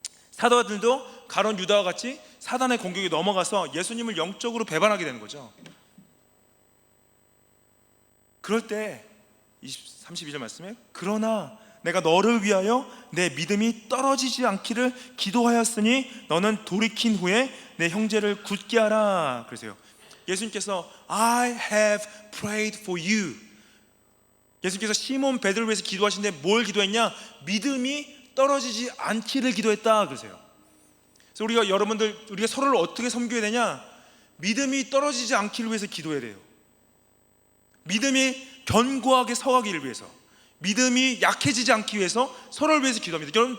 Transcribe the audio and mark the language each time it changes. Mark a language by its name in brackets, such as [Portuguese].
[Korean] 사도들도 가론 유다와 같이 사단의 공격에 넘어가서 예수님을 영적으로 배반하게 되는 거죠. 그럴 때 32절 말씀에 그러나 내가 너를 위하여 내 믿음이 떨어지지 않기를 기도하였으니 너는 돌이킨 후에 내 형제를 굳게 하라. 그러세요. 예수님께서 [English] I have prayed for you. [Korean] 예수님께서 시몬 베드로를 위해서 기도하시는데 뭘 기도했냐? 믿음이 떨어지지 않기를 기도했다. 그러세요. 그래서 우리가 서로를 어떻게 섬겨야 되냐? 믿음이 떨어지지 않기를 위해서 기도해야 돼요. 믿음이 견고하게 서가기를 위해서, 믿음이 약해지지 않기 위해서 서로를 위해서 기도합니다.